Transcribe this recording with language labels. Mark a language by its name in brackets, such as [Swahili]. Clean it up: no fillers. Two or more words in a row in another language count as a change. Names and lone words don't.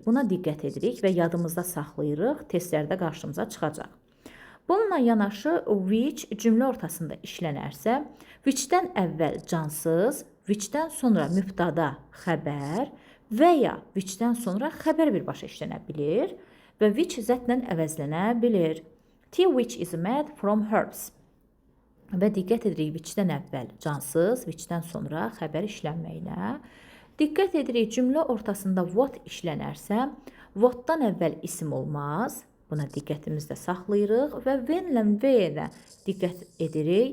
[Azerbaijani] Buna diqqət edirik və yadımızda saxlayırıq, testlərdə qarşımıza çıxacaq. Bununla yanaşı which cümlə ortasında işlənərsə, which-dən əvvəl cansız, which-dən sonra mübtada xəbər və ya which-dən sonra xəbər birbaşa işlənə bilir və which zətlə əvəzlənə bilir. [English] Tea which is made from herbs. [Azerbaijani] Və diqqət edirik which-dən əvvəl cansız, which-dən sonra xəbər işlənməyinə. Diqqət edirik cümlə ortasında what işlənərsə, what-dan əvvəl isim olmaz. Buna diqqətimizdə saxlayırıq və when-lə və-yə diqqət edirik.